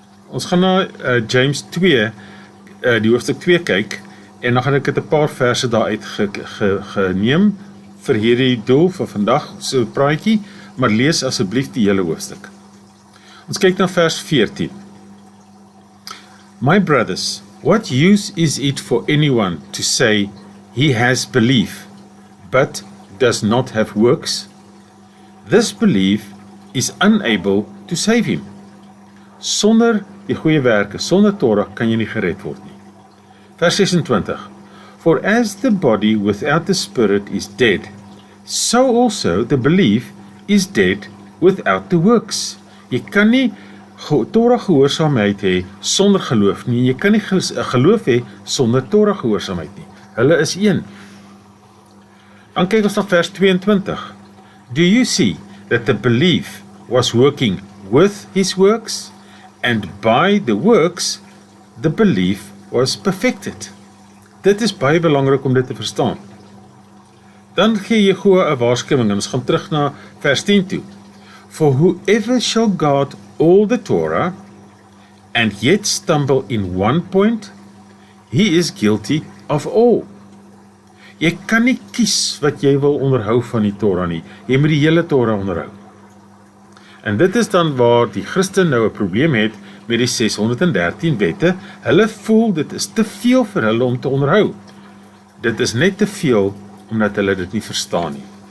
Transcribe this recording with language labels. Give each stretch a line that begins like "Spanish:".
Afrikaans: Ons gaan na James 2, die hoofstuk 2 kyk, en dan gaan ek dit 'n paar verse daaruit geneem vir hierdie doel van vandag, so praatjie, maar lees asseblief die hele hoofstuk. Ons kyk na vers 14.
English: My brothers, what use is it for anyone to say he has belief, but does not have works? This belief is unable to save him.
Afrikaans: Sonder die goeie werke, sonder Torah kan jy nie gered word nie. Vers 26.
English: For as the body without the spirit is dead, so also the belief is dead without the works.
Afrikaans: Jy kan nie Torah gehoorsaamheid hê sonder geloof nie. Jy kan nie geloof hê sonder Torah gehoorsaamheid nie. Hulle is een. Dan kyk ons na vers 22.
English: Do you see that the belief was working with his works, and by the works the belief was perfected?
Afrikaans: Dit is baie belangrik om dit te verstaan. Dan gee Jehovah 'n waarskuwing en ons gaan terug na vers 10 toe.
English: For whoever shall guard all the Torah, and yet stumble in one point, he is guilty of all.
Afrikaans: Jy kan nie kies wat jy wil onderhou van die Torah nie. Jy moet die hele Torah onderhou. En dit is dan waar die Christen nou 'n probleem het met die 613 wette. Hulle voel dit is te veel vir hulle om te onderhou. Dit is net te veel omdat hulle dit nie verstaan nie.